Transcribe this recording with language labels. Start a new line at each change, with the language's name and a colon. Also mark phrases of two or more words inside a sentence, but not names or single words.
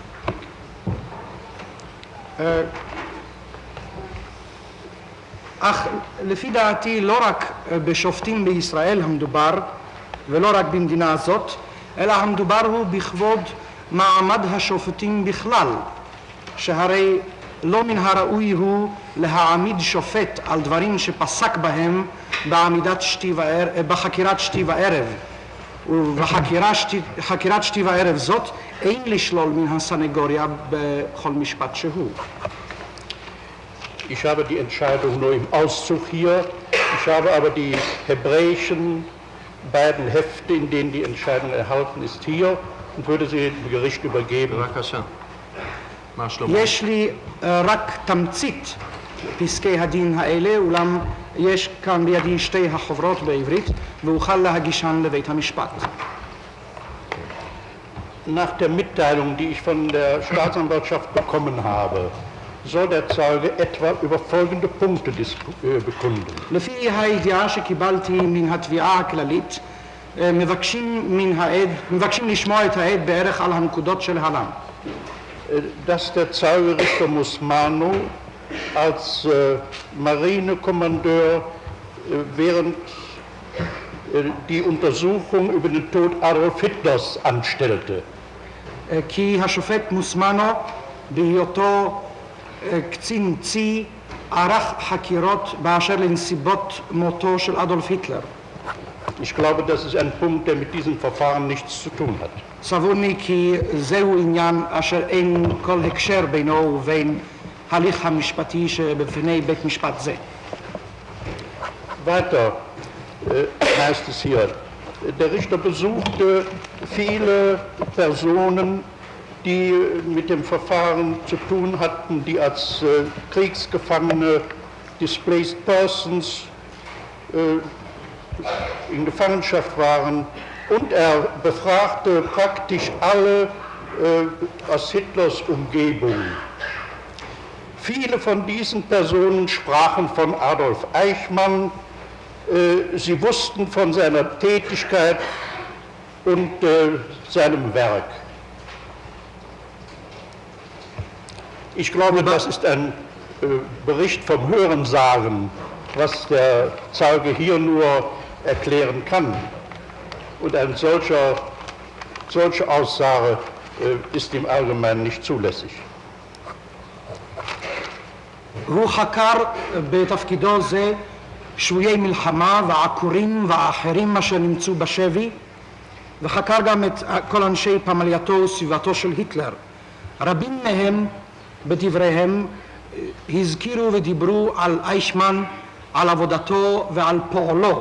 Hebrew: אך לפי דעתי לא רק בשופטים בישראל המדובר, ולא רק במדינה הזאת, אלא המדובר הוא בכבוד מעמד השופטים בכלל, שהרי לא מן הראוי הוא להעמיד שופט על דברים שפסק בהם בחקירת שתי וערב, ובחקירת שתי וערב זאת אין לשלול מן הסנגוריה בכל משפט שהוא.
German: Ich habe die Entscheidung nur im Auszug hier. Ich habe aber die hebräischen beiden Hefte, in denen die Entscheidung erhalten ist, hier und würde sie dem Gericht übergeben.
Hebrew: בבקשה. מה שלמה? יש לי רק תמצית פסקי הדין האלה, אולם יש כאן בידי שתי החוברות בעברית, ואוכל להגישן לבית המשפט.
German: Nach der Mitteilung, die ich von der Staatsanwaltschaft bekommen habe, soll der Zeuge etwa über folgende Punkte bekunden.
Hebrew: לפי הידיעה שקיבלתי מן התביעה הכללית, מבקשים לשמוע את העד בערך על הנקודות של הלם.
German: Dass der Zeuge Richter Musmano als Marinekommandeur während die Untersuchung über den Tod Adolf Hitlers anstellte.
Hebrew: כי השופט מוסמנו בהיותו קצין צי ערך חקירות באשר לנסיבות מותו של אדולף היטלר.
German: Ich glaube, das ist ein Punkt, der mit diesem Verfahren nichts zu tun hat.
Hebrew: סבורני כי זהו עניין אשר אין כל הקשר בינו ובין הליך המשפטי שבפני בית משפט זה.
German: Weiter heißt es hier, der Richter besuchte viele Personen, die mit dem Verfahren zu tun hatten, die als Kriegsgefangene,
English: displaced persons
German: in Gefangenschaft waren, und er befragte praktisch alle aus Hitlers Umgebung. Viele von diesen Personen sprachen von Adolf Eichmann, sie wussten von seiner Tätigkeit und seinem Werk. Ich glaube, das ist ein Bericht vom Hörensagen, was der Zeuge hier nur erklären kann. Und eine solche Aussage ist im Allgemeinen nicht zulässig.
Hebrew: הוא חקר בתפקידו זה שבויי מלחמה ועקורים ואחרים אשר נמצאו בשבי, וחקר גם את כל אנשי פמלייתו וסביבתו של היטלר. רבים מהם בדבריהם הזכירו ודיברו על אייכמן, על עבודתו ועל פועלו.